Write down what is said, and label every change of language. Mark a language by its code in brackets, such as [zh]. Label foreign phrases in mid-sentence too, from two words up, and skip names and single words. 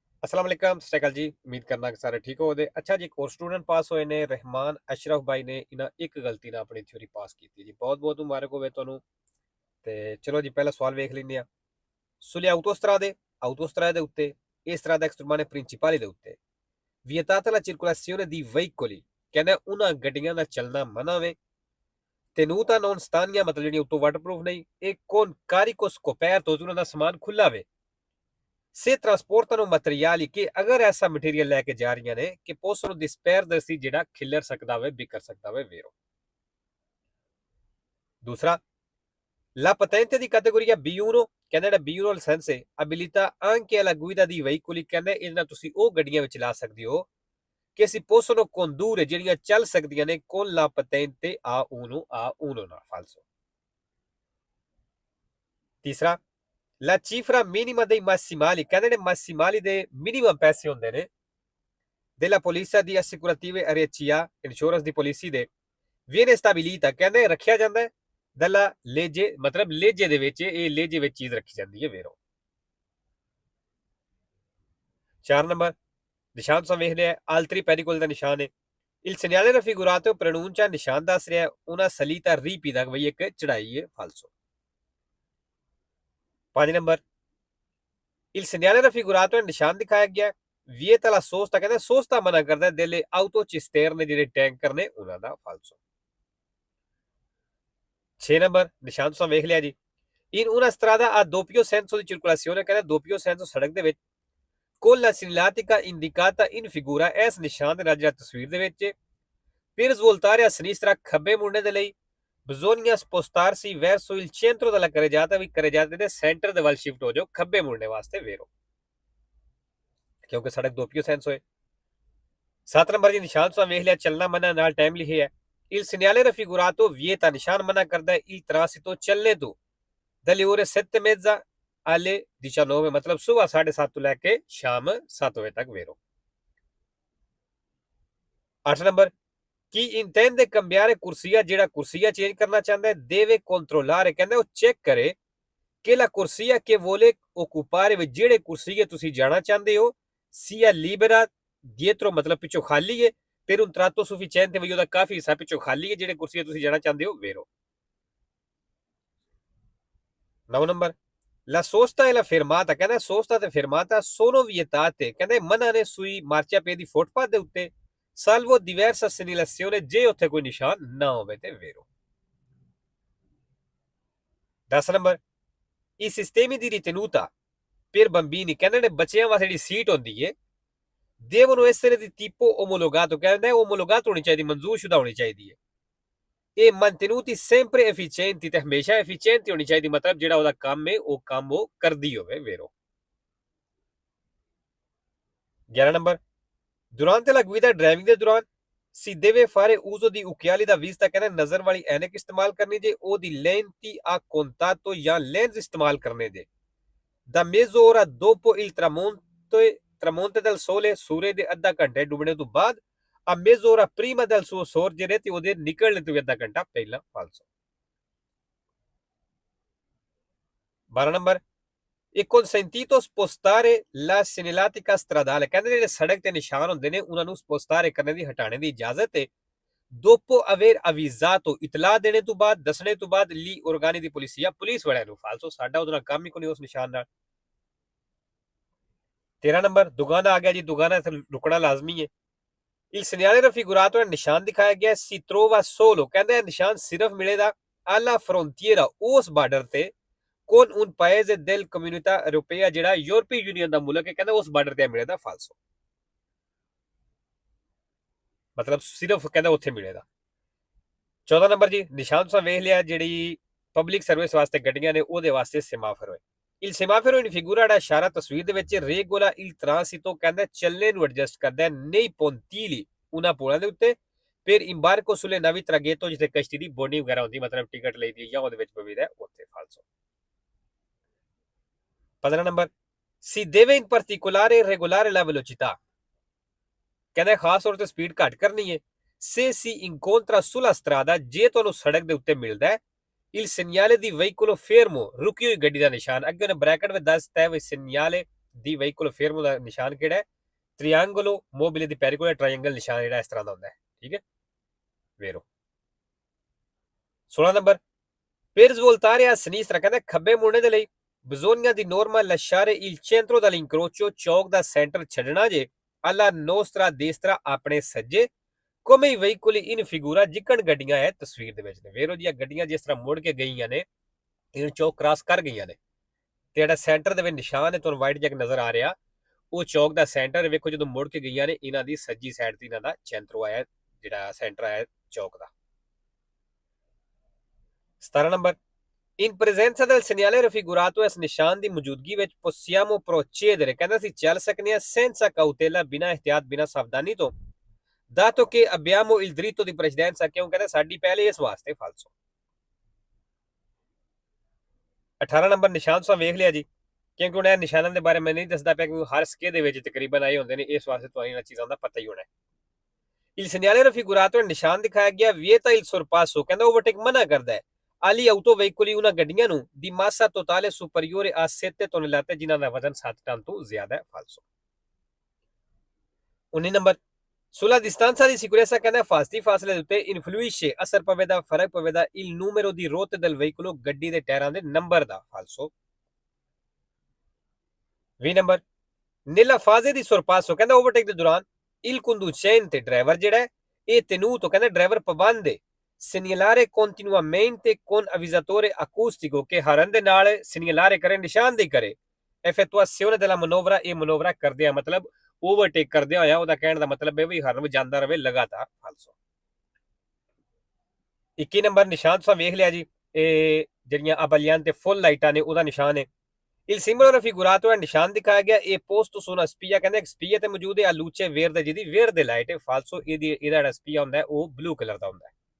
[ar] السلام عليكم [pa] ਸਤ ਸ੍ਰੀ ਅਕਾਲ ਜੀ। ਉੱਮੀਦ ਕਰਨਾ ਕਿ ਸਾਰੇ ਠੀਕ ਹੋਵੋ। ਅੱਛਾ ਜੀ, ਇੱਕ ਹੋਰ ਸਟੂਡੈਂਟ ਪਾਸ ਹੋਏ ਨੇ ਰਹਿਮਾਨ ਅਸ਼ਰਫ ਭਾਈ ਨੇ ਇਨ੍ਹਾਂ ਇੱਕ ਗਲਤੀ ਨਾਲ ਆਪਣੀ ਥਿਓਰੀ ਪਾਸ ਕੀਤੀ ਜੀ। ਬਹੁਤ ਬਹੁਤ ਮੁਬਾਰਕ ਹੋਵੇ ਤੁਹਾਨੂੰ। ਤੇ ਚਲੋ ਜੀ, ਪਹਿਲਾ ਸਵਾਲ ਵੇਖ ਲੈਂਦੇ ਆ। [it] Sulle autostrade उत्ते e strade extremane principali de उत्ते vietata la circolazione di veicoli [pa] ਕਹਿੰਦਾ ਉਹਨਾਂ ਗੱਡੀਆਂ ਦਾ ਚੱਲਣਾ ਮਨਾ ਵੇ। [it] tenuta non stagna [pa] ਮਤਲਬ ਜਿਹੜੀ ਉੱਤੋਂ ਵਾਟਰਪ੍ਰੂਫ ਨਹੀਂ, ਇਹ [it] con carico scoperto [pa] ਉਹਨਾਂ ਦਾ ਸਮਾਨ ਖੁੱਲਾ ਵੇ। [it] Se trasportano materiali che [pa] ਅਗਰ ਐਸਾ ਮਟੀਰੀਅਲ ਲੈ ਕੇ ਜਾ ਰਹੀਆਂ ਨੇ ਕਿ [it] possono disperdersi [pa] ਜਿਹੜਾ ਖਿਲਰ ਸਕਦਾ ਵੇ, ਵਿਕਰ ਸਕਦਾ ਵੇ, vero। ਦੂਸਰਾ, [it] la patente di categoria B1 [pa] ਕਹਿੰਦਾ ਜਿਹੜਾ B1 ਲਾਇਸੈਂਸ ਹੈ [it] abilita anche alla guida di veicoli [pa] ਕਹਿੰਦਾ ਇਹਦੇ ਨਾਲ ਤੁਸੀਂ ਉਹ ਗੱਡੀਆਂ ਵਿੱਚ ਚਲਾ ਸਕਦੇ ਹੋ [it] che si possono condurre [pa] ਜਿਹੜੀਆਂ ਚੱਲ ਸਕਦੀਆਂ ਨੇ [it] con la patente A1 [pa] ਨਾਲ falso। ਤੀਸਰਾ, [it] la cifra minima dei massimali [pa] ਕਹਿੰਦੇ ਨੇ massimali ਦੇ minimum ਪੈਸੇ ਹੁੰਦੇ ਨੇ [it] della polizia di assicurative RCA [pa] insurance ਦੀ ਪਾਲਿਸੀ ਦੇ [it] viene stabilita [pa] ਕਹਿੰਦੇ ਰੱਖਿਆ ਜਾਂਦਾ ਹੈ [it] dalla legge [pa] ਮਤਲਬ ਲੇਜੇ ਦੇ ਵਿੱਚ, ਇਹ ਲੇਜੇ ਵਿੱਚ ਚੀਜ਼ ਰੱਖੀ ਜਾਂਦੀ ਹੈ, vero। 4 ਨੰਬਰ ਨਿਸ਼ਾਨ ਤੁਸੀਂ ਵੇਖਦੇ ਆ [it] altri pericoli [pa] ਦਾ ਨਿਸ਼ਾਨ ਹੈ। [it] il segnale raffigurato pronuncia [pa] ਨਿਸ਼ਾਨ ਦੱਸ ਰਿਹਾ [it] una salita ripida [pa] ਬਈ ਇੱਕ ਚੜਾਈ ਹੈ, [it] falso। [pa] 5 ਨੰਬਰ [it] il segnale raffigurato [pa] ਨਿਸ਼ਾਨ ਦਿਖਾਇਆ ਗਿਆ [it] vieta la sosta [pa] ਕਹਿੰਦਾ ਸੋਸਤਾ ਮਨਾ ਕਰਦਾ [it] delle autocisterne [pa] ਜਿਹੜੇ ਟੈਂਕਰ ਨੇ ਉਹਨਾਂ ਦਾ, falso। 6 ਨੰਬਰ ਨਿਸ਼ਾਨ ਤੁਸੀਂ ਵੇਖ ਲਿਆ ਜੀ। [it] in una strada a doppio senso di circolazione [pa] ਕਹਿੰਦਾ [it] doppio senso [pa] ਸੜਕ ਦੇ ਵਿੱਚ [it] con la segnaletica indicata in figura [pa] ਇਸ ਨਿਸ਼ਾਨ ਦੇ ਨਾਲ ਜਿਹੜਾ ਤਸਵੀਰ ਦੇ ਵਿੱਚ [it] per svoltare a sinistra [pa] ਖੱਬੇ ਮੁੜਨੇ ਦੇ ਲਈ [it] bisogna spostarsi verso il centro della carreggiata [pa] ਵੀ carreggiata ਦੇ ਸੈਂਟਰ ਦੇ ਵੱਲ ਸ਼ਿਫਟ ਹੋ ਜਾਓ ਖੱਬੇ ਮੁੜਨੇ ਵਾਸਤੇ, vero। ਕਿਉਂਕਿ ਸੜਕ [it] doppio senso [pa] ਹੈ। 7 ਨੰਬਰ ਜੀ ਨਿਸ਼ਾਨ ਤੁਸੀਂ ਵੇਖ ਲਿਆ ਚੱਲਣਾ ਮਨਾ ਨਾਲ ਟਾਈਮ ਲਿਖਿਆ ਹੈ। [it] il segnale raffigurato vieta [pa] ਨਿਸ਼ਾਨ ਮਨਾ ਕਰਦਾ ਹੈ [it] il transito [pa] ਚੱਲਣੇ ਤੋਂ [it] dalle ore 7:30 alle 19 [pa] ਮਤਲਬ ਸਵੇਰ 7:30 ਤੋਂ ਲੈ ਕੇ ਸ਼ਾਮ 7 ਵਜੇ ਤੱਕ, vero। 8 ਨੰਬਰ ਕੀ [it] intende cambiare corsia [pa] ਜਿਹੜਾ ਕੁਰਸੀਆ ਚੇਂਜ ਕਰਨਾ ਚਾਹੁੰਦਾ ਹੈ [it] deve controllare [pa] ਕਹਿੰਦਾ ਉਹ ਚੈੱਕ ਕਰੇ ਕਿ [it] la corsia che vuole occupare [pa] ਵਿੱਚ ਜਿਹੜੇ ਕੁਰਸੀਏ ਤੁਸੀਂ ਜਾਣਾ ਚਾਹੁੰਦੇ ਹੋ [it] sia libera dietro [pa] ਮਤਲਬ ਪਿੱਛੋਂ ਖਾਲੀ ਹੈ [it] per un tratto sufficiente [pa] ਵੀ ਉਹਦਾ ਕਾਫੀ ਹਿੱਸਾ ਪਿੱਛੋਂ ਖਾਲੀ ਹੈ ਜਿਹੜੇ ਕੁਰਸੀਏ ਤੁਸੀਂ ਜਾਣਾ ਚਾਹੁੰਦੇ ਹੋ, vero। 9 ਨੰਬਰ [it] la sosta e la fermata [pa] ਕਹਿੰਦਾ [it] sosta ਤੇ fermata sono vietate [pa] ਕਹਿੰਦੇ ਮਨਾ ਨੇ [it] sui marciapiedi [pa] ਫੁੱਟਪਾਥ ਦੇ ਉੱਤੇ [it] salvo diversa segnalazione [pa] ਜੇ ਉੱਥੇ ਕੋਈ ਨਿਸ਼ਾਨ ਨਾ ਹੋਵੇ ਤੇ, vero। 10 ਨੰਬਰ [it] i sistemi di ritenuta per bambini [pa] ਕਹਿੰਦੇ ਨੇ ਬੱਚਿਆਂ ਵਾਸਤੇ ਜਿਹੜੀ ਸੀਟ ਹੁੰਦੀ ਹੈ [it] devono essere di tipo omologato [pa] ਕਹਿੰਦਾ omologato ਹੋਣੀ ਚਾਹੀਦੀ, ਮਨਜ਼ੂਰਸ਼ੁਦਾ ਹੋਣੀ ਚਾਹੀਦੀ ਹੈ। ਇਹ [it] mantenuti sempre efficienti [pa] ਤੇ ਹਮੇਸ਼ਾ efficienti ਹੋਣੀ ਚਾਹੀਦੀ, ਮਤਲਬ ਜਿਹੜਾ ਉਹਦਾ ਕੰਮ ਹੈ ਉਹ ਕੰਮ ਉਹ ਕਰਦੀ ਹੋਵੇ, vero। 11 ਨੰਬਰ [it] durante la guida [pa] driving ਦੇ ਦੌਰਾਨ [it] si deve fare uso di occhiali da vista [pa] ਕਹਿੰਦਾ ਨਜ਼ਰ ਵਾਲੀ ਐਨਕ ਇਸਤੇਮਾਲ ਕਰਨੀ ਜੇ ਉਹਦੀ [it] lenti a contatto [pa] ਜਾਂ lens ਇਸਤੇਮਾਲ ਕਰਨੇ ਜੇ [it] da mezz'ora dopo il tramonto del sole [pa] ਸੂਰਜ ਦੇ ਅੱਧਾ ਘੰਟੇ ਡੁੱਬਣੇ ਤੋਂ ਬਾਅਦ [it] a mezz'ora prima del suo sorgere [pa] ਤੇ ਉਹਦੇ ਨਿਕਲਣ ਤੋਂ ਅੱਧਾ ਘੰਟਾ ਪਹਿਲਾਂ, falso। 12 ਨੰਬਰ [it] è consentito spostare la segnaletica stradale [pa] ਕਹਿੰਦੇ ਜਿਹੜੇ ਸੜਕ ਤੇ ਨਿਸ਼ਾਨ ਹੁੰਦੇ ਨੇ ਉਹਨਾਂ ਨੂੰ spostare ਕਰਨੇ ਦੀ, ਹਟਾਣੇ ਦੀ ਇਜਾਜ਼ਤ ਹੈ [it] dopo aver avvisato [pa] ਇਤਲਾਹ ਦੇਣੇ ਤੋਂ ਬਾਅਦ, ਦੱਸਣੇ ਤੋਂ ਬਾਅਦ [it] li organi di polizia [pa] ਪੁਲਿਸ ਵਾਲਿਆਂ ਨੂੰ, falso। ਸਾਡਾ ਉਹਦੇ ਨਾਲ ਕੰਮ ਹੀ ਕੋਈ ਨਹੀਂ ਉਸ ਨਿਸ਼ਾਨ ਨਾਲ। 13 ਨੰਬਰ ਦੁਗਾਨਾ ਆ ਗਿਆ ਜੀ। ਦੁਗਾਨਾ ਇੱਥੇ ਰੁਕਣਾ ਲਾਜ਼ਮੀ ਹੈ। [it] il segnale raffigurato [pa] ਹੈ ਨਿਸ਼ਾਨ ਦਿਖਾਇਆ ਗਿਆ [it] si trova solo [pa] ਕਹਿੰਦਾ ਇਹ ਨਿਸ਼ਾਨ ਸਿਰਫ ਮਿਲੇਗਾ [it] alla frontiera [pa] ਉਸ ਬਾਰਡਰ ਤੇ [it] con un paese del comunità europea [pa] ਜਿਹੜਾ ਯੂਰਪੀ ਯੂਨੀਅਨ ਦਾ ਮੁਲਕ ਹੈ ਕਹਿੰਦਾ ਉਸ ਬਾਰਡਰ ਤੇ ਮਿਲੇਗਾ, falso। ਮਤਲਬ ਸਿਰਫ ਕਹਿੰਦਾ ਉੱਥੇ ਮਿਲੇਗਾ। 14 ਨੰਬਰ ਜੀ ਨਿਸ਼ਾਨ ਤੁਸੀਂ ਵੇਖ ਲਿਆ ਜਿਹੜੀ ਪਬਲਿਕ ਸਰਵਿਸ ਵਾਸਤੇ ਗੱਡੀਆਂ ਨੇ ਉਹਦੇ ਵਾਸਤੇ ਸੇਮਾਫੋਰ ਹੈ। [it] il semaforo in figura [pa] ਜਿਹੜਾ ਇਸ਼ਾਰਾ ਤਸਵੀਰ ਦੇ ਵਿੱਚ [it] regola il transito [pa] ਕਹਿੰਦਾ ਚੱਲਣੇ ਨੂੰ ਐਡਜਸਟ ਕਰਦਾ ਹੈ [it] nei pontili [pa] ਉਹਨਾਂ ਪੁਲਾਂ ਦੇ ਉੱਤੇ [it] per imbarco sulle navi traghetto [pa] ਜਿੱਥੇ ਕਸ਼ਤੀ ਦੀ ਬੋਰਡਿੰਗ ਵਗੈਰਾ ਹੁੰਦੀ, ਮਤਲਬ ਟਿਕਟ ਲਈਦੀ ਜਾਂ ਉਹਦੇ ਵਿੱਚ ਪਵੀਦਾ ਉੱਥੇ, falso। 15 ਨੰਬਰ [it] si deve in particolare regolare la velocità [pa] ਕਹਿੰਦਾ ਖਾਸ ਤੌਰ ਤੇ ਸਪੀਡ ਘੱਟ ਕਰਨੀ ਹੈ [it] se si incontra sulla strada [pa] ਜੇ ਤੁਹਾਨੂੰ ਸੜਕ ਦੇ ਉੱਤੇ ਮਿਲਦਾ ਹੈ [it] il segnale di veicolo fermo [pa] ਰੁਕੀ ਹੋਈ ਗੱਡੀ ਦਾ ਨਿਸ਼ਾਨ, ਅੱਗੇ ਉਹਨੇ ਬ੍ਰੈਕਟ ਵਿੱਚ ਦੱਸ ਦਿੱਤਾ ਹੈ ਵੀ segnale ਦੀ [it] veicolo fermo [pa] ਦਾ ਨਿਸ਼ਾਨ ਕਿਹੜਾ ਹੈ? [it] triangolo mobile di pericolo [pa] ਟ੍ਰਾਇੰਗਲ ਨਿਸ਼ਾਨ ਜਿਹੜਾ ਇਸ ਤਰ੍ਹਾਂ ਦਾ ਹੁੰਦਾ ਹੈ। ਠੀਕ ਹੈ, ਵੇਰੋ 16 ਨੰਬਰ [it] per svoltare a sinistra, [pa] ਕਹਿੰਦਾ ਖੱਬੇ ਮੁੜਨੇ ਦੇ ਲਈ [it] bisogna di norma lasciare il centro dall'incrocio, [pa] ਚੌਕ ਦਾ ਸੈਂਟਰ ਛੱਡਣਾ ਜੇ, [it] alla nostra destra [pa] ਆਪਣੇ ਸੱਜੇ, [it] come i veicoli in figura, [pa] ਜਿੱਕਣ ਗੱਡੀਆਂ ਹੈ ਤਸਵੀਰ ਦੇ ਵਿੱਚ ਨੇ। ਵੇਰੋ ਜੀ ਗੱਡੀਆਂ ਜਿਸ ਤਰ੍ਹਾਂ ਮੁੜ ਕੇ ਗਈਆਂ ਨੇ, ਇਹ ਚੌਕ ਕ੍ਰਾਸ ਕਰ ਗਈਆਂ ਨੇ, ਤੇ ਜਿਹੜਾ ਸੈਂਟਰ ਦੇ ਵਿੱਚ ਨਿਸ਼ਾਨ ਹੈ ਤੁਹਾਨੂੰ ਵਾਈਟ ਜੈਕ ਨਜ਼ਰ ਆ ਰਿਹਾ, ਉਹ ਚੌਕ ਦਾ ਸੈਂਟਰ ਵੇਖੋ ਜਦੋਂ ਮੁੜ ਕੇ ਗਈਆਂ ਨੇ, ਇਹਨਾਂ ਦੀ ਸੱਜੀ ਸਾਈਡ ਤੇ ਇਹਨਾਂ ਦਾ ਚੈਂਟਰੋ ਆਇਆ, ਜਿਹੜਾ ਸੈਂਟਰ ਆਇਆ ਚੌਕ ਦਾ। 17 ਨੰਬਰ [it] in presenza del segnale raffigurato, [pa] ਇਸ ਨਿਸ਼ਾਨ ਦੀ ਮੌਜੂਦਗੀ ਵਿੱਚ [it] possiamo procedere, [pa] ਕਹਿੰਦਾ ਅਸੀਂ ਚੱਲ ਸਕਨੇ ਆ [it] senza cautela, [pa] ਬਿਨਾਂ ਇhtiyat ਬਿਨਾਂ ਸਾਵਧਾਨੀ ਤੋਂ, [it] dato che abbiamo il diritto di precedenza, [pa] ਕਿਉਂ ਕਹਿੰਦਾ ਸਾਡੀ ਪਹਿਲੇ ਇਸ ਵਾਸਤੇ ਫਾਲਸੋ। 18 ਨੰਬਰ ਨਿਸ਼ਾਨ ਤੁਸੀਂ ਵੇਖ ਲਿਆ ਜੀ, ਕਿਉਂਕਿ ਹੁਣ ਇਹ ਨਿਸ਼ਾਨਾਂ ਦੇ ਬਾਰੇ ਮੈਂ ਨਹੀਂ ਦੱਸਦਾ ਪਿਆ ਕਿਉਂਕਿ ਹਰ ਸਕੇ ਦੇ ਵਿੱਚ ਤਕਰੀਬਨ ਆਏ ਹੁੰਦੇ ਨੇ, ਇਸ ਵਾਸਤੇ ਤੁਹਾਨੂੰ ਇਹਨਾਂ ਚੀਜ਼ਾਂ ਦਾ ਪਤਾ ਹੀ ਹੋਣਾ ਹੈ। [it] il segnale raffigurato, [pa] ਨਿਸ਼ਾਨ ਦਿਖਾਇਆ ਗਿਆ [it] vieta il sorpasso, [pa] ਕਹਿੰਦਾ ਓਵਰਟੇਕ ਮਨਾ ਕਰਦਾ ਹੈ, [it] agli autoveicoli, [pa] ਉਹਨਾਂ ਗੱਡੀਆਂ ਨੂੰ [it] di massa totale superiore a 7 tonnellate, [pa] ਜਿਨ੍ਹਾਂ ਦਾ ਵਜ਼ਨ 7 ਟਨ ਤੋਂ ਜ਼ਿਆਦਾ ਹੈ ਫਾਲਸੋ। 19 ਨੰਬਰ [it] sulla distanza di sicurezza, [pa] ਕਹਿੰਦਾ ਫਾਸਲੇ ਦੇ ਉੱਤੇ influisce, ਅਸਰ ਪਵੇਦਾ, ਫਰਕ ਪਵੇਦਾ [it] il numero di ruote del veicolo, [pa] ਗੱਡੀ ਦੇ ਟਾਇਰਾਂ ਦੇ ਨੰਬਰ ਦਾ ਫਾਲਸੋ। 20 ਨੰਬਰ [it] nella fase di sorpasso, [pa] ਕਹਿੰਦਾ ਓਵਰਟੇਕ ਦੇ ਦੌਰਾਨ [it] il conducente, [pa] ਡਰਾਈਵਰ ਜਿਹੜਾ ਹੈ, ਇਹ tenuto, ਕਹਿੰਦਾ ਡਰਾਈਵਰ ਪਾਬੰਦ ਹੈ, [it] segnalare continuamente con avvisatore acustico, che [pa] ਹਰਨ ਦੇ ਨਾਲ [it] segnalare [pa] ਕਰੇ, ਨਿਸ਼ਾਨਦੇਹੀ ਕਰੇ, [it] effettuazione della manovra, [pa] ਇਹ ਮਨੋਵਰਾ ਕਰਦੇ ਆ, ਮਤਲਬ ਓਵਰਟੇਕ ਕਰਦੇ ਹੋਇਆ, ਉਹਦਾ ਕਹਿਣ ਦਾ ਮਤਲਬ ਹੈ ਵੀ ਹਰਨ ਵਜਾਂਦਾ ਰਵੇ ਲਗਾਤਾਰ ਫਾਲਸੋ। 21 ਨੰਬਰ ਨਿਸ਼ਾਨ ਤੁਸੀਂ ਵੇਖ ਲਿਆ ਜੀ, ਇਹ ਜਿਹੜੀਆਂ ਅਬਲੀਆਂ ਤੇ ਫੁੱਲ ਲਾਈਟਾਂ ਨੇ ਉਹਦਾ ਨਿਸ਼ਾਨ ਹੈ। [it] il simbolo raffigurato ਹੈ, [pa] ਨਿਸ਼ਾਨ ਦਿਖਾਇਆ ਗਿਆ, [it] ਇਹ posto su una spia, [pa] ਕਹਿੰਦੇ ਇੱਕ ਸਪੀਆ ਤੇ ਮੌਜੂਦ ਹੈ, [it] luce verde, [pa] ਜਿਹਦੀ ਵੇਰਦੇ ਲਾਈਟ ਹੈ ਫਾਲਸੋ, ਇਹਦਾ ਜਿਹੜਾ ਸਪੀਆ ਹੁੰਦਾ ਉਹ ਬਲੂ ਕਲਰ ਦਾ ਹੁੰਦਾ ਹੈ।